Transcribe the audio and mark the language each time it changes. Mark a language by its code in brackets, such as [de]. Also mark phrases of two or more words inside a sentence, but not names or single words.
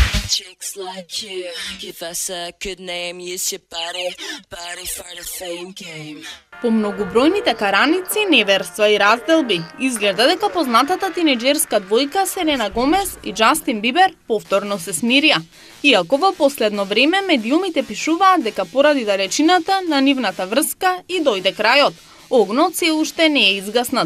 [en] Chicks like you, give us a good name, use your body for the fame game. [mk] По многобројните караници, неверства и разделби, изгледа дека познатата тинеџерска двојка Селена Гомес и Џастин Бибер повторно се смирија. Иако во последно време медиумите пишуваат дека поради далечината на нивната врска и дојде крајот, огнот се уште не е изгаснат.